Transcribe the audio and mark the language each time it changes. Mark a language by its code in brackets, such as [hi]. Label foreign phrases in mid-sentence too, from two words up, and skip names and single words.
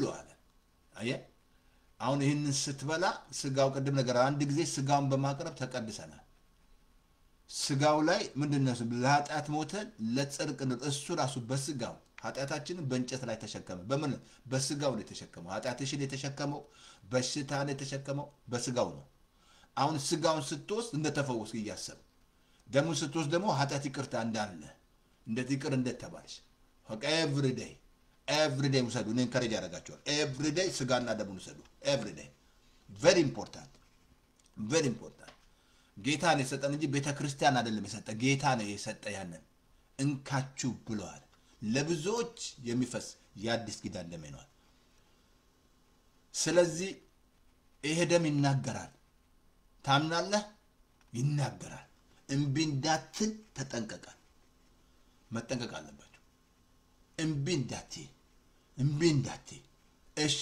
[am] አለ አየ አሁን ይህንን ስትበላ ስጋው ቀደም ነገር አንድ ጊዜ ስጋውን በማቅረብ ተቀድሰናል ስጋው ላይ ምንድነው ለኃጢአት ሞተን ለጽድቅ ነው እሱ ራሱ በስጋው ኃጢአታችንን በእንጨት ላይ ተሸከመ በምን በስጋው ላይ ተሸከመው ኃጢአትሽን የተሸከመው በሽታን የተሸከመው በስጋው ነው አሁን ስጋውን ስትወስድ እንደተፈወስክ እያሰብ ደሙን ስትወስድ ደግሞ ኃጢአት ይቅርታ እንዳለ እንደት ይቅር እንደተባልሽ [en] every day [am] ውሰዱ እኔን ከረጅ ያደርጋቸዋል [en] every day [am] ስጋና ደሙን ውሰዱ [en] every day very important [am] ጌታ ነው የሰጠን እንጂ ቤተክርስቲያን አይደለም የሰጠ ጌታ ነው የሰጠ ያንን እንካችሁ ብሏል ለብዙዎች የሚፈስ የአዲስ ኪዳን ደም ነው ስለዚህ ይሄ ደም ይናገራል ታምናለህ ይናገራል እምቢ እንዳትል ተጠንቀቃል መጠንቀቅ አለባችሁ እምቢ እንዳትይ እሺ